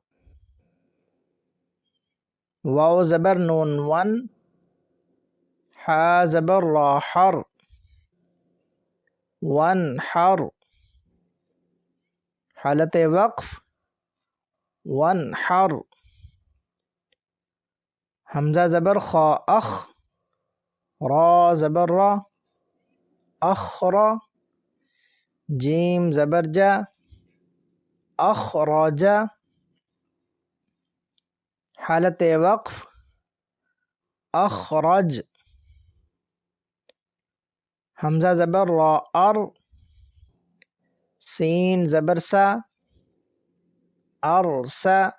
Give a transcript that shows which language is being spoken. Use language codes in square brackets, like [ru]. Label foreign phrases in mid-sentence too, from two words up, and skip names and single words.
[ur] واو زبر نون ون، ہا زبر را حر، وانحر. حالت وقف وانحر. حمزہ زبر خا اخ، را زبر را، اخرا. جیم زبر جا، اخرجا. حالت وقف اخرج. حمزہ زبر را ار، سین زبر سا، ارسا.